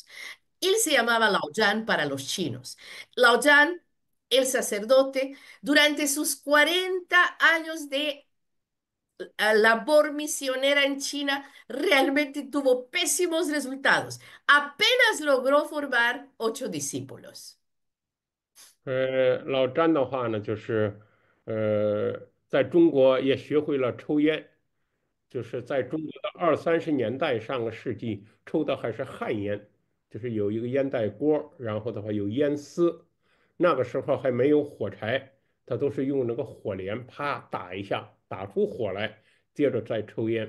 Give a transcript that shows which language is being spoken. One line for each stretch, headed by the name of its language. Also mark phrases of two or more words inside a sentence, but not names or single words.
Spanish: Él se llamaba Lao Yan para los chinos. Lao Yan, el sacerdote, durante sus 40 años de labor misionera en China, realmente tuvo pésimos resultados. Apenas logró formar 8 discípulos.
Chinese: 老詹的话呢，就是在中国也学会了抽烟，就是在中国的20、30年代上个世纪抽的还是旱烟，就是有一个烟袋锅，然后的话有烟丝，那个时候还没有火柴，他都是用那个火镰啪打一下，打出火来，接着再抽烟。